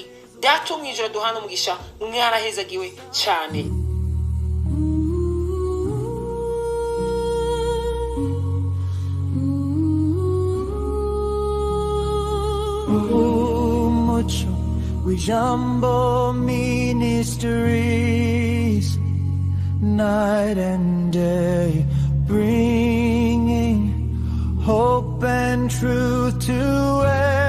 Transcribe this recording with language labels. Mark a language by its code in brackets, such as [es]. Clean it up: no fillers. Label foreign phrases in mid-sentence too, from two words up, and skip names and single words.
[rn] Data wo mwijuru duhana umugisha, mwarahezagiwe cyane. [en] UMUCO w'ijambo ministries, night and day, bringing hope and truth to